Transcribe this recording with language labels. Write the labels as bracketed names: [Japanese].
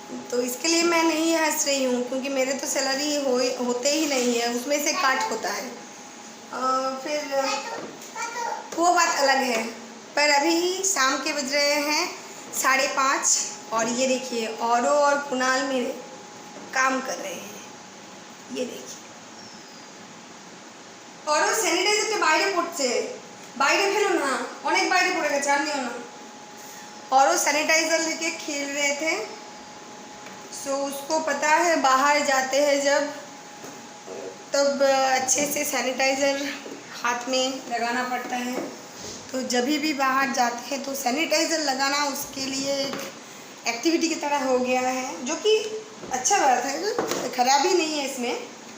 [Hindi] तो इसके लिए मैं नहीं हंस रही हूँ, क्योंकि मेरे तो सैलरी होते ही नहीं है, उसमें से काट होता है। फिर वो बात अलग है। पर अभी शाम के बज रहे हैं 5:30 और ये देखिए औरो और कुणाल मेरे काम कर रहे हैं। ये देखिए औरो सैनिटाइजर [Bangla] বাইরে পড়ছে, বাইরে ফেলো ना, অনেক বাইরে পড়ে গেছে, আর নিও ना। [Hindi] औरो सैनिटाइजर लेके खेल रहे थे। सो उसको पता है बाहर जाते हैं जब, तब अच्छे से सैनिटाइज़र हाथ में लगाना पड़ता है। तो जब भी बाहर जाते हैं तो सैनिटाइज़र लगाना उसके लिए एक एक्टिविटी की तरह हो गया है, जो कि अच्छा बात है, खराबी नहीं है इसमें।